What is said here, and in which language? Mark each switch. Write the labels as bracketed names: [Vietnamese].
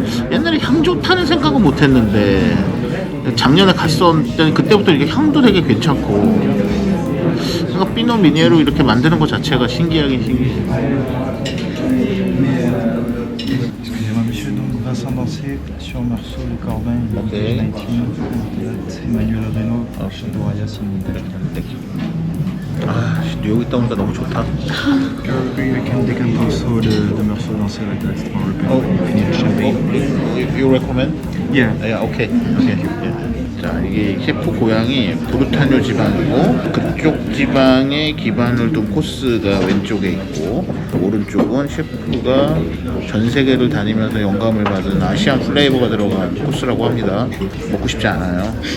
[Korean] 옛날에 향 좋다는 생각은 못 했는데 작년에 갔었을 때는 그때부터 이게 향도 되게 괜찮고, 그러니까 피노 미니에로 이렇게 만드는 것 자체가 신기하긴 신기해. [French] Excusez-moi, monsieur. Donc Vincent Dancé sur Meursault, Le Corbin, [English] Okay. [French] 19, Emmanuel Reynaud, Chateau Hayas. [Korean] 아, 뉴욕 있다 보니까 너무 좋다. [English] We can decant also the Meursault Dancé like the restaurant European. Finish the champagne. You recommend? Yeah. [Korean] 야, 오케이. 자, 이게 셰프 고향이 브루타뇨 지방이고, 그쪽 지방에 기반을 둔 코스가 왼쪽에 있고, 오른쪽은 셰프가 전 세계를 다니면서 영감을 받은 아시안 플레이버가 들어간 코스라고 합니다. 먹고 싶지 않아요.